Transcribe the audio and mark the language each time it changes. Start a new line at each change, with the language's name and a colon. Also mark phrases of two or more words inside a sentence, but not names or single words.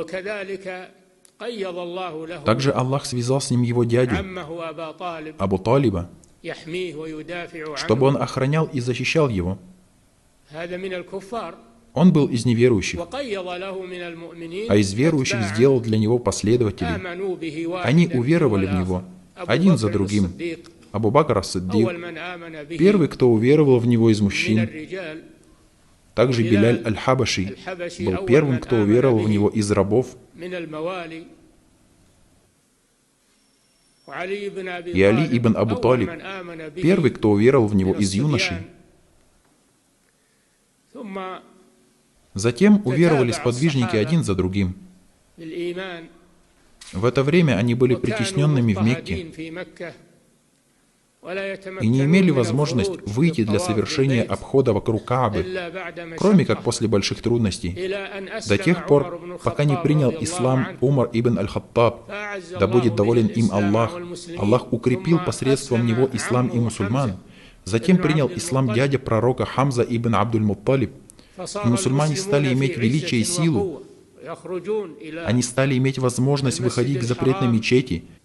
Russian: Также Аллах связал с ним его дядю, Абу Талиба, чтобы он охранял и защищал его. Он был из неверующих, а из верующих сделал для него последователей. Они уверовали в него, один за другим. Абу Бакр ас-Сиддик, первый, кто уверовал в него из мужчин. Также Биляль аль-Хабаши был первым, кто уверовал в него из рабов. И Али ибн Абу Талиб, первый, кто уверовал в него из юношей. Затем уверовали сподвижники один за другим. В это время они были притесненными в Мекке и не имели возможность выйти для совершения обхода вокруг Каабы, кроме как после больших трудностей, до тех пор, пока не принял ислам Умар ибн аль-Хаттаб, да будет доволен им Аллах. Аллах укрепил посредством него ислам и мусульман. Затем принял ислам дядя пророка Хамза ибн Абдуль-Мутталиб, и мусульмане стали иметь величие и силу. Они стали иметь возможность выходить к запретной мечети.